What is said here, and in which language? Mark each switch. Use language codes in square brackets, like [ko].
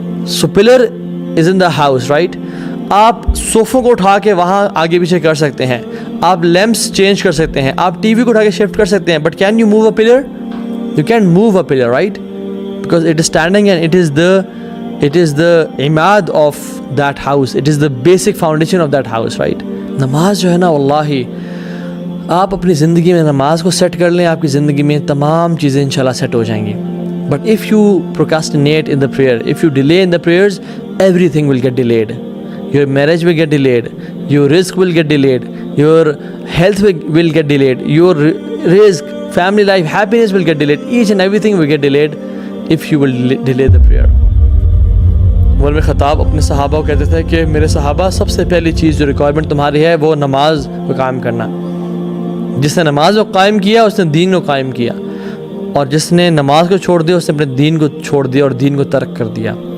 [en] So pillar is in the house, right. [ur] آپ صوفوں کو اٹھا کے وہاں آگے پیچھے کر سکتے ہیں، [en] آپ lamps change کر سکتے ہیں، آپ ٹی وی کو اٹھا کے شفٹ کر سکتے ہیں، but can you move a pillar? You can move a pillar, right, because it is standing and it is the عماد of that house, it is the basic foundation of that house, right. [ur] نماز جو ہے نا واللہ آپ اپنی زندگی میں نماز کو سیٹ کر لیں، آپ کی زندگی میں تمام چیزیں انشاءاللہ سیٹ ہو جائیں گی. [en] But if you procrastinate in the prayer, if you delay in the prayers, everything will get delayed. Your marriage will get delayed, your risk will get delayed, your health will get delayed, your risk, family life, happiness will get delayed. Each and everything will get delayed if you will delay the prayer. [ur] عمر بن خطاب اپنے صحابہ کو کہتے تھے کہ میرے صحابہ سب سے پہلی چیز جو ریکوائرمنٹ تمہاری ہے وہ نماز کو قائم کرنا. جس نے نماز کو قائم کیا اس نے دین کو قائم کیا، اور جس نے نماز کو چھوڑ دیا اس نے اپنے دین کو چھوڑ دیا اور دین کو ترک کر دیا.